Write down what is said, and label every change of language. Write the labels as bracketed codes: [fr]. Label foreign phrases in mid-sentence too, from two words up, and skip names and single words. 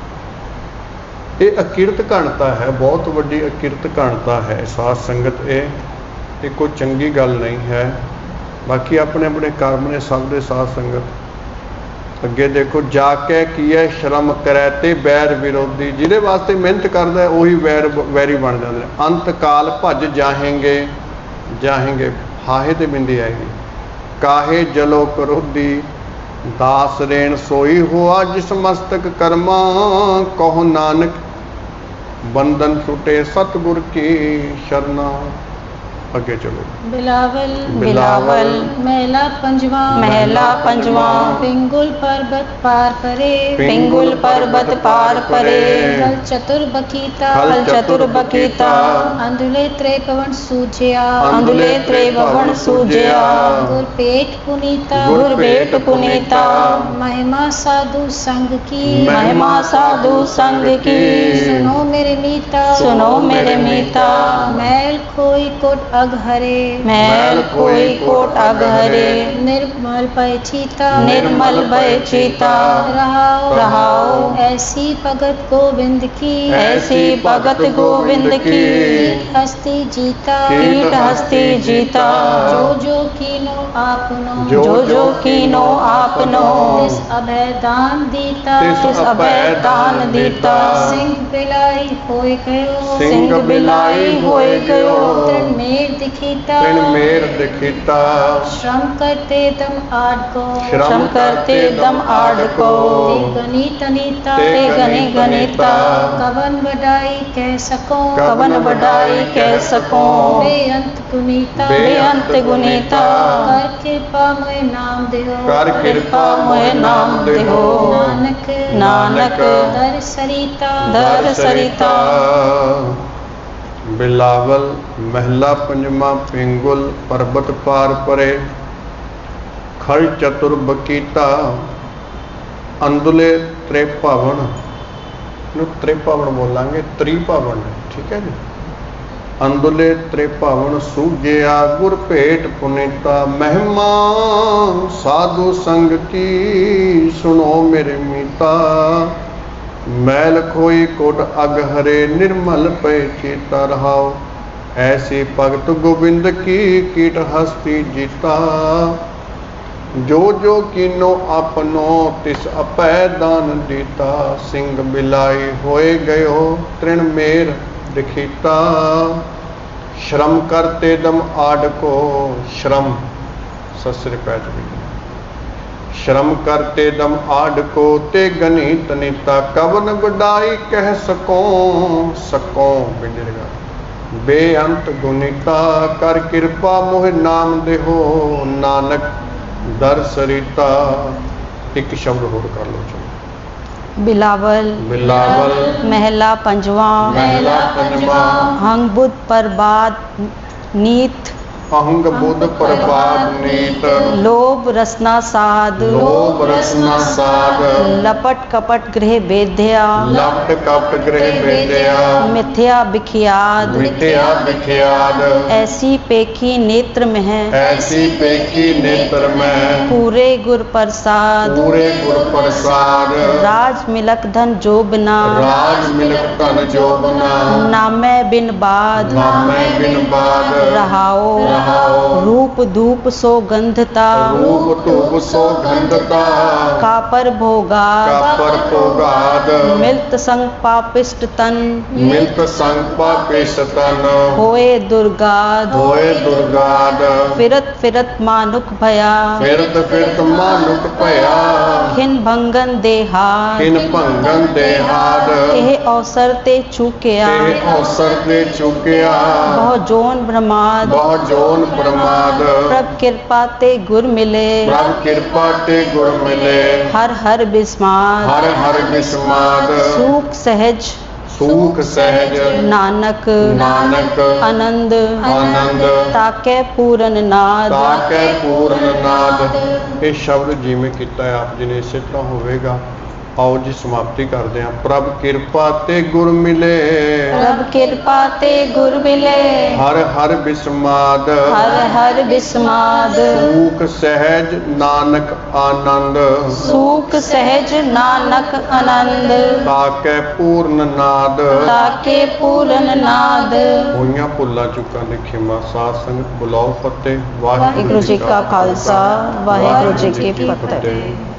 [pa] ਇਹ ਅਕਿਰਤਘਣਤਾ ਹੈ, ਬਹੁਤ ਵੱਡੀ ਅਕਿਰਤਘਣਤਾ ਹੈ ਸਾਧ ਸੰਗਤ। ਇਹ ਕੋਈ ਚੰਗੀ ਗੱਲ ਨਹੀਂ ਹੈ। ਬਾਕੀ ਆਪਣੇ ਆਪਣੇ ਕਰਮ ਨੇ ਸਭ ਦੇ ਸਾਧ ਸੰਗਤ। ਅੱਗੇ ਦੇਖੋ, ਜਾਕੇ ਕੀਏ ਸ੍ਰਮ ਕਰੇ ਤੇ ਬੈਰ ਬਿਰੋਧੀ, ਜਿਹਦੇ ਵਾਸਤੇ ਮਿਹਨਤ ਕਰਦਾ ਹੈ [hi] वही वैरी बन जाते हैं। [pa] ਅੰਤ ਕਾਲ ਭਜਿ ਜਾਹਿੰਗੇ, ਜਾਹਿੰਗੇ ਹਾਹੇ ਤੇ ਬਿੰਦੀ ਆਏਗੀ। ਕਾਹੇ ਜਲਹੁ ਕ੍ਰੋਧੀ ਦਾਸ ਰੇਣ ਸੋਈ ਹੋਆ, ਜਿਸੁ ਮਸਤਕਿ ਕਰਮਾ ਕਹੁ ਨਾਨਕ ਬੰਧਨ ਛੁਟੇ ਸਤਿਗੁਰ ਕੀ ਸਰਣਾ। ਅੱਗੇ ਚੱਲੋ। बिलावल बिलावल ਮਹਲਾ ਪੰਜਵਾ ਮਹਲਾ ਪੰਜਵਾ ਪਿੰਗੁਲ ਪਰਬਤ ਪਾਰਿ ਪਰੇ ਪਿੰਗੁਲ ਪਰਬਤ ਪਾਰਿ ਪਰੇ ਕਲ ਚਤੁਰ ਬਕੀਤਾ ਕਲ ਚਤੁਰ ਬਕੀਤਾ ਅੰਧੁਲੇ ਤ੍ਰੈ ਪਵਨ ਸੂਝਿਆ ਅੰਧੁਲੇ ਤ੍ਰੈ ਭਵਨ ਸੂਝਿਆ ਗੁਰ ਪੇਟ ਪੁਨੀਤਾ ਗੁਰ ਭੇਟ ਪੁਨੀਤਾ ਮਹਿਮਾ ਸਾਧੂ ਸੰਗ ਕੀ ਮਹਿਮਾ ਸਾਧੂ ਸੰਗ ਕੀ ਸੁਨਹੁ ਮੇਰੇ ਮੀਤਾ ਸੁਨਹੁ ਮੇਰੇ ਮੀਤਾ ਮੈਲੁ ਖੋਈ ਕੋਟਿ ਅਘ ਹਰੇ ਮੈਲੁ ਕੋਈ ਕੋਟਿ ਅਘ ਹਰੇ ਨਿਰਮਲ ਭਏ ਚੀਤਾ ਨਿਰਮਲ ਭਏ ਚੀਤਾ रहाओ रहाओ ਐਸੀ ਭਗਤਿ ਗੋਵਿੰਦ ਕੀ ਐਸੀ ਭਗਤਿ ਗੋਵਿੰਦ ਕੀ ਕੀਟਿ ਹਸਤੀ ਜੀਤਾ ਕੀਟਿ ਹਸਤੀ ਜੀਤਾ ਜੋ ਕੀਨੋ ਆਪਨੋ ਜੋ ਕੀਨੋ ਆਪਨੋ ਤਿਸੁ ਅਭੈ ਦਾਨੁ ਦੀਤਾ ਤਿਸੁ ਅਭੈ ਦਾਨੁ ਦੀਤਾ ਸਿੰਘੁ ਬਿਲਾਈ ਹੋਇ ਗਇਓ ਸਿੰਘੁ ਬਿਲਾਈ ਹੋਇ ਗਇਓ ਤ੍ਰਿਣੁ ਮੇਰੁ ਦਿਖੀਤਾ ਤ੍ਰਿਣੁ ਮੇਰੁ ਦਿਖੀਤਾ ਸ੍ਰਮੁ ਕਰਤੇ ਦਮ ਆਢ ਕਉ ਸ੍ਰਮੁ ਕਰਤੇ ਦਮ ਆਢ ਕਉ ਤੇ ਗਣਿਤ ਅਨੀਤਾ ਤੇ ਗਣੇ ਗਣਿਤਾ ਕਵਨ ਵਡਾਈ ਕਹਿ ਸਕਉ ਕਵਨ ਵਡਾਈ ਕਹਿ ਸਕਉ ਬੇਅੰਤ ਗੁਨੀਤਾ ਬੇਅੰਤ ਗੁਨੀਤਾ ਕਰਿ ਕਿਰਪਾ ਮੋਹਿ ਨਾਮੁ ਦੇਹੁ कर ਕਿਰਪਾ ਮੋਹਿ ਨਾਮੁ ਦੇਹੁ नानक नानक ਦਰ ਸਰੀਤਾ ਦਰ ਸਰੀਤਾ। ਬਿਲਾਵਲ ਮਹਲਾ ਪੰਜਮਾ ਪਿੰਗੁਲ ਪਰਬਤ ਪਾਰਿ ਪਰੇ ਖਲ ਚਤੁਰ ਬਕੀਤਾ ਅੰਧੁਲੇ ਤ੍ਰਿਭਵਨ, ਤ੍ਰਿਭਵਨ ਬੋਲਾਂਗੇ ਤ੍ਰਿਭਵਨ, ਠੀਕ ਹੈ ਜੀ। ਅੰਧੁਲੇ ਤ੍ਰਿਭਵਨ ਸੂਝਿਆ ਗੁਰ ਭੇਟ ਪੁਨੀਤਾ ਮਹਿਮਾ ਸਾਧੂ ਸੰਗ ਕੀ ਸੁਨਹੁ ਮੇਰੇ ਮੀਤਾ ਮੈਲੁ ਖੋਈ ਕੋਟਿ ਅਘ ਹਰੇ ਨਿਰਮਲ ਪੈ ਚੀਤਾ ਰਹਾਉ ਐਸੀ ਭਗਤਿ ਗੋਵਿੰਦ ਕੀ ਕੀਟਿ ਹਸਤੀ ਜੀਤਾ ਜੋ ਕੀਨੋ ਅਪਨੋ ਤਿਸੁ ਅਪੈ ਦਾਨੁ ਦੀਤਾ ਸਿੰਘੁ ਬਿਲਾਈ ਹੋਇ ਗਇਓ ਤ੍ਰਿਣੁ ਮੇਰੁ ਦਿਖੀਤਾ ਸ੍ਰਮੁ ਕਰਤੇ ਦਮ ਆਢ ਕਉ ਸ੍ਰਮ ਸਸਰੇ ਪੈਚ ਭੀ ਸ੍ਰਮੁ ਕਰਤੇ ਦਮ ਆਢ ਕਉ ਤੇ ਗਣਿਤ ਨੀਤਾ ਕਵਨ ਵਡਾਈ ਕਹਿ ਸਕਉ ਬਿੰਦੇਗਾ ਬੇਅੰਤ ਗੁਨੀਤਾ ਕਰ ਕਿਰਪਾ ਮੋਹਿ ਨਾਮ ਦੇਹੋ ਨਾਨਕ ਦਰ ਸਰੀਤਾ। ਇੱਕ ਸ਼ਬਦ ਹੋਰ ਕਰ ਲਓ ਜੀ। बिलावल ਬਿਲਾਵਲ ਮਹਲਾ ਪੰਜਵਾ ਮਹਿਲਾ ਪੰਜਵਾ ਹੰਗ ਬੁਧਿ ਪ੍ਰਬਾਦ ਨੀਤ ਅਹੰਗ ਬੁੱਧ ਪ੍ਰਬਾਦ ਨੀਤ ਲੋਭ ਰਸਨਾ ਸਾਧ ਲੋਭ ਰਸਨਾ ਸਾਧ ਲਪਟਿ ਕਪਟਿ ਗ੍ਰਿਹਿ ਬੇਧਿਆ ਲਪਟ ਕਪਟ ਗ੍ਰਹਿ ਬੇਦਿਆ ਮਿਥਿਆ ਬਿਖਿਆਦ ਮਿਥਿਆ ਵਿਖਿਆਦ ਐਸੀ ਪੇਖੀ ਨੇਤ੍ਰ ਮਹਿ ਹੈ ਐਸੀ ਪੇਖੀ ਨੇਤਰ ਮੈਂ ਪੂਰੇ ਗੁਰ ਪ੍ਰਸਾਦ ਪੂਰੇ ਗੁਰ ਪ੍ਰਸਾਦ ਰਾਜ ਮਿਲਕ ਧਨ ਜੋ ਬਿਨਾ ਰਾਜ ਮਿਲਕ ਧਨ ਜੋਬਨਾ ਨਾਮੈ ਬਿਨੁ ਬਾਦ ਨਾਮੈ ਬਿਨ ਬਾਦ ਰਹਾਉ ਰੂਪ ਧੂਪ ਸੋਗੰਧਤਾ ਰੂਪ ਧੂਪ ਸੌਗੰਧਤਾ ਕਾਪਰ ਭੋਗਾ ਕਾਪਰ ਭੋਗਾਦ ਮਿਲਤ ਸੰਗਿ ਪਾਪਿਸਟ ਤਨ ਮਿਲਤ ਸੰਗ ਪਾਪਿਸ਼ ਤਨ ਹੋਏ ਦੁਰਗਾਦ ਹੋਏ दुर्गाद ਫਿਰਤ ਫਿਰਤ ਮਾਨੁਖ ਭਇਆ ਫਿਰਤ ਫਿਰਤ ਮਾਨੁਕ ਭਇਆ ਖਿਨ ਭੰਗਨ ਦੇਹਾਦ ਕਿਨ ਭੰਗਨ ਦੇਹਾਦ ਇਹ ਅਵਸਰ ਤੇ ਚੂਕਿਆ ਇਹ ਅਵਸਰ ਤੇ ਚੁੱਕਿਆ ਬਹੁ ਜੋਨਿ ਬ੍ਰਹਮਾਦ ਬਹੁ ਜੋਨ ਪ੍ਰਮਾਦ ਪ੍ਰਭ ਕਿਰਪਾ ਤੇ ਗੁਰ ਮਿਲੇ ਪ੍ਰਭ ਕਿਰਪਾ ਤੇ ਗੁਰ ਮਿਲੇ ਹਰਿ ਹਰਿ ਬਿਸਮਾਦ ਹਰ ਹਰ ਬਿਸਮਾਦ ਸੂਖ ਸਹਜ ਸੂਖ ਸਹਿਜ नानक ਨਾਨਕ आनंद ਆਨੰਦ ਤਾਕੈ ਪੂਰਨ ਨਾਦ ਤਾਕੈ ਪੂਰਨ ਨਾਦ। ਇਹ ਸ਼ਬਦ ਜਿਵੇਂ ਕੀਤਾ ਹੈ ਆਪ ਜੀ ਨੇ ਇਸੇ ਤਰ੍ਹਾਂ ਹੋਵੇਗਾ। ਆਓ ਜੀ ਸਮਾਪਤੀ ਕਰਦੇ ਹਾਂ। ਪ੍ਰਭ ਕਿਰਪਾ ਤੇ ਗੁਰ ਮਿਲੇ ਪ੍ਰਭ ਕਿਰਪਾ ਤੇ ਗੁਰ ਮਿਲੇ ਹਰ ਹਰ ਬਿਸਮਾਦ ਹਰਿ ਹਰਿ ਬਿਸਮਾਦ ਸੂਖ ਸਹਿਜ ਨਾਨਕ ਆਨੰਦ ਸੂਖ ਸਹਜ ਨਾਨਕ ਆਨੰਦ ਤਾਕੈ ਪੂਰਨ ਨਾਦ। ਤਾਕੈ ਪੂਰਨ ਨਾਦ। ਹੋਈਆਂ ਭੁੱਲਾਂ ਚੁੱਕਾਂ ਦੀ ਖਿਮਾ। ਸਾਧ ਸੰਗਤ ਬੁਲਾਓ ਫਤਿਹ। ਵਾਹਿਗੁਰੂ ਜੀ ਕਾ ਖ਼ਾਲਸਾ ਵਾਹਿਗੁਰੂ ਜੀ ਕੀ ਫ਼ਤਹਿ।